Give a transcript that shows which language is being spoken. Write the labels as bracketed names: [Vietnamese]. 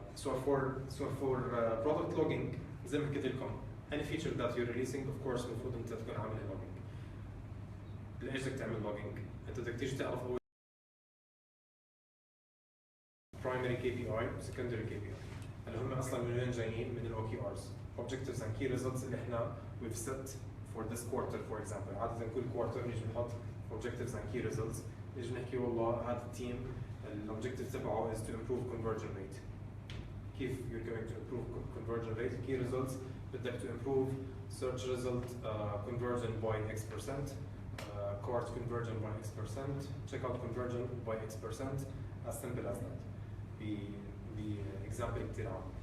[English] for product logging [Arabic] زي ما حكيت لكم [English] any feature that you're releasing of course [Arabic] المفروض انت تكون عامل [English] logging. [Arabic] ليش بدك تعمل logging؟ انت بدك تيجي تعرف اول [English] primary KPI secondary KPI [Arabic] اللي هم اصلا من وين جايين من ال OKRs [English] objectives and key results [Arabic] اللي احنا [English] we've set for this quarter for example. [Arabic] عادة كل quarter نيجي نحط [English] objectives and key results [Arabic] نيجي نحكي والله هذا التيم الobjective تبعه [English] is to improve conversion rate. كيف you're going to improve conversion rate? key results [Arabic] بدك [English] to improve search result conversion by X%, cart conversion by X%, checkout conversion by X%, as simple as that. The example [Arabic] كتير عام.